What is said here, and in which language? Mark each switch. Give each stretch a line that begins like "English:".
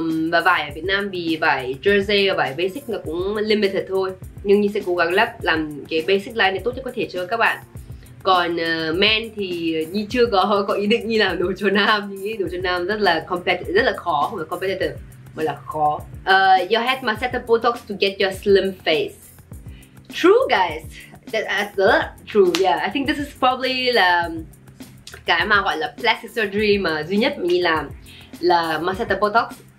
Vietnamese: Và vải ở Việt Nam vì vải jersey và vải basic nó cũng limited thôi. Nhưng Nhi sẽ cố gắng làm cái basic line này tốt nhất có thể cho các bạn. Còn men thì Nhi chưa có ý định Nhi làm đồ cho nam. Nhi nghĩ đồ cho nam rất là khó, không phải competitive mà là khó.
English: Your head must set up Botox to get your slim face. True guys, that's true. Yeah, I think this is probably
Vietnamese: là cái mà gọi là plastic surgery mà duy nhất mình làm là Masseter Botox.